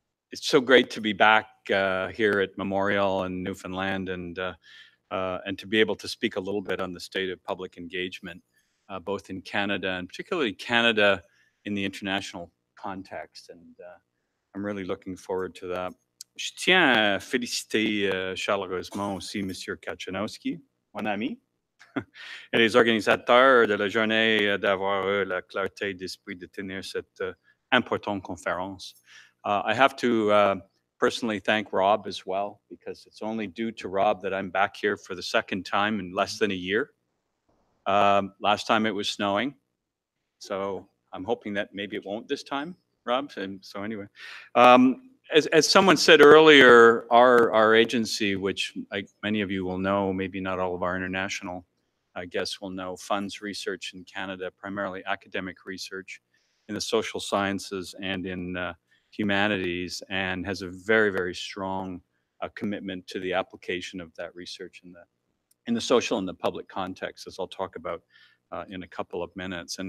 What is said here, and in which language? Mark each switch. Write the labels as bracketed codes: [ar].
[en] It's so great to be back here at Memorial in Newfoundland and to be able to speak a little bit on the state of public engagement, both in Canada and particularly Canada in the international context. And I'm really looking forward to that. [fr] Je tiens à féliciter chaleureusement aussi M. Kaczynowski, mon ami, et les organisateurs de la journée d'avoir eu la clarté d'esprit de tenir cette importante conférence. [en] I have to personally thank Rob as well, because it's only due to Rob that I'm back here for the second time in less than a year. Last time it was snowing, so I'm hoping that maybe it won't this time, Rob. And so anyway, as someone said earlier, our agency, which many of you will know, maybe not all of our international guests will know, funds research in Canada, primarily academic research in the social sciences and in humanities, and has a very, very strong commitment to the application of that research in the social and the public context, as I'll talk about in a couple of minutes.